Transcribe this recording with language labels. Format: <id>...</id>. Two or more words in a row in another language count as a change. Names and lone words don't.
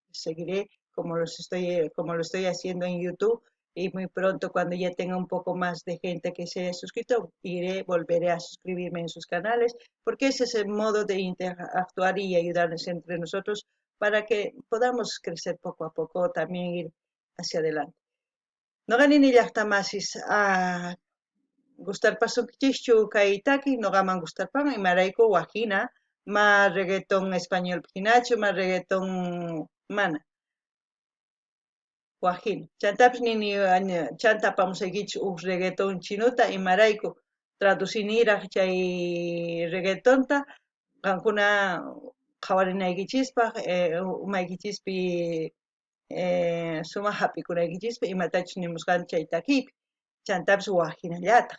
<es>Yo también seguiré como lo estoy haciendo en YouTube. Y muy pronto, cuando ya tenga un poco más de gente que se haya suscrito, volveré a suscribirme en sus canales, porque ese es el modo de interactuar y ayudarnos entre nosotros para que podamos crecer poco a poco, también ir hacia adelante.</es> <qu>Noqanini llaqtamasis gustarpasunkichikchu kay taki noqaman gustarpaman imarayku wajina ma</qu> <es>reggaeton español</es> <qu>hinachu ma reggaeton mana wajina chantapis nini chanta apamusaykichis reggaeton chinuta imarayku traduciniraq chay reggaetonta qankuna qhawarinaykichispaq umaykichispi sumaq hap'ikunaykichikpi imatachus nimusqanchik chay takipi chantapis wajinallataq.</qu>